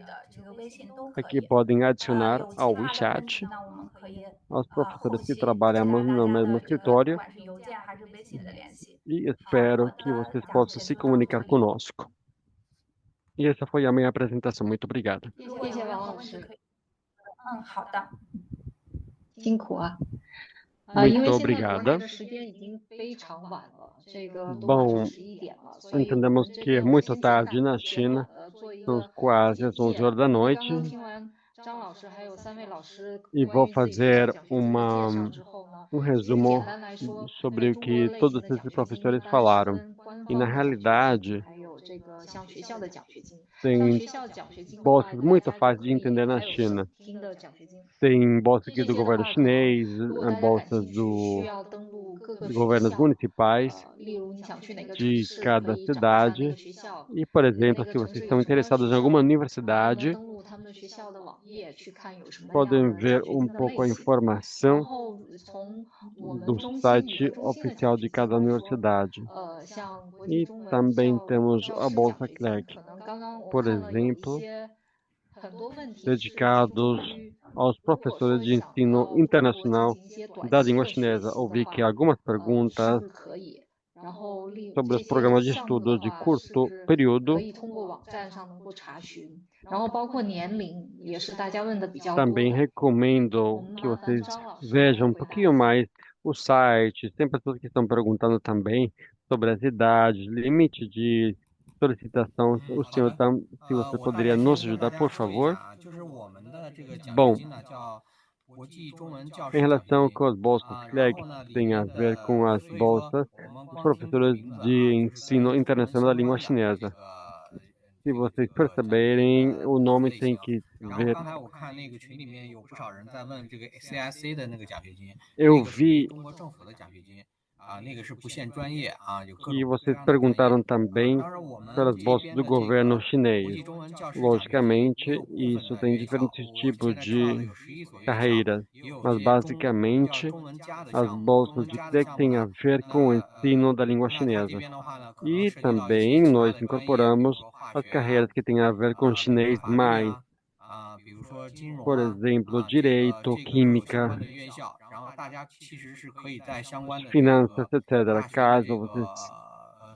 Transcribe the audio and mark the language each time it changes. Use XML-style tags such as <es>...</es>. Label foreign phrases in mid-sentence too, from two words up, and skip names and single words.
<pt>Aqui podem adicionar ao WeChat aos professores que trabalhamos no mesmo escritório e espero que vocês possam se comunicar conosco. E essa foi a minha apresentação. Muito obrigado.</pt> <zh>谢谢王老师，辛苦啊。因</zh> <pt>Muito</pt> <zh>为现在国内</zh> <pt>obrigada.</pt> <zh>的时间已经非常晚了，这个都马</zh> <pt>Bom,</pt> <zh>上11点了，所以我</zh> <pt>entendemos</pt> <zh>们这</zh> <pt>que é</pt> <zh>边</zh> <pt>muito</pt> <zh>先简短</zh> <pt>tarde na</pt> <zh>的简</zh> <pt>China.</pt> <zh>短的做一</zh> <pt>São</pt> <zh>个</zh> <pt>quase</pt> <zh>简</zh> <pt>as 11</pt> <zh>介。</zh> <pt>horas da</pt> <zh>刚</zh> <pt>noite</pt> <zh>刚听完张老师还有3位老师</zh> <pt>e</pt> <zh>关</zh> <pt>vou</pt> <zh>于自己学校</zh> <pt>fazer</pt> <zh>奖学金的介绍之后呢，其实简</zh> <pt>resumo</pt> <zh>单来说，</zh> <pt>sobre o</pt> <zh>中国</zh> <pt>que</pt> <zh>类</zh> <pt>todos</pt> <zh>型的</zh> <pt>esses</pt> <zh>奖学金一</zh> <pt>professores</pt> <zh>般是</zh> <pt>falaram.</pt> <zh>分官</zh> <pt>E na</pt> <zh>方的奖学</zh> <pt>realidade,</pt> <zh>金，还有这个像学校的奖学金。像</zh> <pt>tem</pt> <zh>学校奖学金的话，</zh> <pt>bolsas</pt> <zh>大</zh> <pt>muito</pt> <zh>家就</zh> <pt>fáceis</pt> <zh>可</zh> <pt>de</pt> <zh>以</zh> <pt>entender na</pt> <zh>还有</zh> <pt>China.</pt> <zh>省厅的奖学金。</zh> <pt>Tem bolsa</pt> <zh>这</zh> <pt>aqui do</pt> <zh>些的</zh> <pt>governo</pt> <zh>话，可能</zh> <pt>chinês,</pt> <zh>如果大家感</zh> <pt>bolsas</pt> <zh>兴趣，需</zh> <pt>do</pt> <zh>要登录各个学</zh> <pt>governos</pt> <zh>校。</zh> <pt>municipais</pt> <zh>例如你想去哪个城</zh> <pt>de</pt> <zh>市，可</zh> <pt>cada</pt> <zh>以找一下那个</zh> <pt>cidade.</pt> <zh>学校，</zh> <pt>E, por</pt> <zh>那</zh> <pt>exemplo,</pt> <zh>个</zh> <pt>se</pt> <zh>城</zh> <pt>vocês</pt> <zh>市有</zh> <pt>estão</pt> <zh>什么样的</zh> <pt>interessados</pt> <zh>学</zh> <pt>em alguma</pt> <zh>校， 然后呢</zh> <pt>universidade,</pt> <zh>登录他们学校的网页去看有什么样</zh> <pt>podem</pt> <zh>的</zh> <pt>ver</pt> <zh>奖学</zh> <pt>um</pt> <zh>金的</zh> <pt>pouco a</pt> <zh>类型。然</zh> <pt>informação</pt> <zh>后从我们</zh> <pt>do</pt> <zh>中心语</zh> <pt>site</pt> <zh>文中心的奖</zh> <pt>oficial</pt> <zh>学</zh> <pt>de</pt> <zh>金</zh> <pt>cada</pt> <zh>来说，</zh> <pt>universidade.</pt> <zh>像国际</zh> <pt>E</pt> <zh>中文</zh> <pt>também</pt> <zh>教</zh> <pt>temos</pt> <zh>教</zh> <pt>a</pt> <zh>师奖</zh> <pt>Bolsa</pt> <zh>学金，</zh> <pt>CLEC,</pt> <zh>可能刚刚我</zh> <pt>por</pt> <zh>看了有一</zh> <pt>exemplo,</pt> <zh>些很多问题是出</zh> <pt>dedicados</pt> <zh>于</zh> <pt>aos</pt> <zh>如果</zh> <pt>professores</pt> <zh>说</zh> <pt>de</pt> <zh>想</zh> <pt>ensino</pt> <zh>到回国进</zh> <pt>internacional</pt> <zh>行一些短</zh> <pt>da</pt> <zh>期</zh> <pt>língua</pt> <zh>的学</zh> <pt>chinesa.</pt> <zh>习的</zh> <pt>Ouvi</pt> <zh>话，</zh> <pt>que algumas</pt> <zh>是</zh> <pt>perguntas</pt> <zh>不是可以？然后</zh> <pt>sobre</pt> <zh>这</zh> <pt>os</pt> <zh>些</zh> <pt>programas de</pt> <zh>项目的</zh> <pt>estudo de</pt> <zh>话，是不</zh> <pt>curto</pt> <zh>是可</zh> <pt>período.</pt> <zh>以通过网站上能够查询？然后包括年龄也是大家问的比较多</zh> <pt>Também</pt> <zh>的。</zh> <pt>recomendo</pt> <zh>我们</zh> <pt>que</pt> <zh>麻烦</zh> <pt>vocês</pt> <zh>张老师来</zh> <pt>vejam um</pt> <zh>回答</zh> <pt>pouquinho</pt> <zh>一下。</zh> <pt>mais o site. Tem pessoas que estão perguntando também sobre as idades, limite de solicitação. O</pt> <zh>好</zh> <pt>senhor</pt> <zh>的，</zh> <pt>se você</pt> <zh>我大</zh> <pt>poderia</pt> <zh>概</zh> <pt>nos</pt> <zh>先跟大</zh> <pt>ajudar,</pt> <zh>家</zh> <pt>por</pt> <zh>说一</zh> <pt>favor?</pt> <zh>下啊，就是我们的这个奖学</zh> <pt>Bom,</pt> <zh>金呢叫国际中文教</zh> <pt>em</pt> <zh>师奖学</zh> <pt>relação</pt> <zh>金</zh> <pt>com as bolsas</pt> <zh>啊，然</zh> <pt>CLEC,</pt> <zh>后呢里</zh> <pt>tem a</pt> <zh>面</zh> <pt>ver com</pt> <zh>的</zh> <pt>as</pt> <zh>所以说</zh> <pt>bolsas</pt> <zh>我们</zh> <pt>dos</pt> <zh>光听这个</zh> <pt>professores</pt> <zh>名字</zh> <pt>de</pt> <zh>啊，就是</zh> <pt>ensino</pt> <zh>跟中文</zh> <pt>internacional da</pt> <zh>相</zh> <pt>língua</pt> <zh>关的这</zh> <pt>chinesa.</pt> <zh>个</zh> <pt>Se</pt> <zh>这个</zh> <pt>vocês</pt> <zh>奖学金</zh> <pt>perceberem,</pt> <zh>的</zh> <pt>o nome</pt> <zh>类</zh> <pt>tem</pt> <zh>型。</zh> <pt>que</pt> <zh>然后</zh> <pt>ver.</pt> <zh>刚才我看那个群里面有不少人在问这个 CIC 的那个奖学金，</zh> <pt>Eu</pt> <zh>那个属于</zh> <pt>vi</pt> <zh>中国政府的奖学金啊，那个是不限专业啊，有各</zh> <pt>que</pt> <zh>种各</zh> <pt>vocês</pt> <zh>样的专业</zh> <pt>perguntaram</pt> <zh>啊。</zh> <pt>também</pt> <zh>当然我们</zh> <pt>pelas</pt> <zh>这</zh> <pt>bolsas</pt> <zh>边</zh> <pt>do</pt> <zh>的这</zh> <pt>governo</pt> <zh>个国</zh> <pt>chinês.</pt> <zh>际中文教师奖学金也</zh> <pt>Logicamente,</pt> <zh>有部分</zh> <pt>isso</pt> <zh>的</zh> <pt>tem</pt> <zh>院校，</zh> <pt>diferentes</pt> <zh>我</zh> <pt>tipos</pt> <zh>现在知道的</zh> <pt>de</pt> <zh>有11所院校，</zh> <pt>carreiras,</pt> <zh>也有</zh> <pt>mas</pt> <zh>些叫</zh> <pt>basicamente</pt> <zh>中文加的</zh> <pt>as</pt> <zh>项目，中</zh> <pt>bolsas</pt> <zh>文</zh> <pt>de</pt> <zh>加的</zh> <pt>CLEC</pt> <zh>项目</zh> <pt>têm a</pt> <zh>呢，</zh> <pt>ver com o</pt> <zh>那</zh> <pt>ensino da língua</pt> <zh>那它这</zh> <pt>chinesa.</pt> <zh>边的话呢，可能</zh> <pt>E</pt> <zh>涉及到一些</zh> <pt>também</pt> <zh>其他</zh> <pt>nós</pt> <zh>的专业，比如</zh> <pt>incorporamos</pt> <zh>说化</zh> <pt>as</pt> <zh>学啊，</zh> <pt>carreiras que têm a ver com</pt> <zh>比如说</zh> <pt>chinês</pt> <zh>法律</zh> <pt>mais,</pt> <zh>比如说金融</zh> <pt>por</pt> <zh>啊，</zh> <pt>exemplo,</pt> <zh>这个</zh> <pt>direito,</pt> <zh>都有相</zh> <pt>química,</pt> <zh>关的院校，然后大家其实是可以在相关的这</zh> <pt>finanças,</pt> <zh>个</zh> <pt>etc.</pt> <zh>大学的</zh> <pt>Caso</pt> <zh>这</zh> <pt>vocês</pt> <zh>个</zh>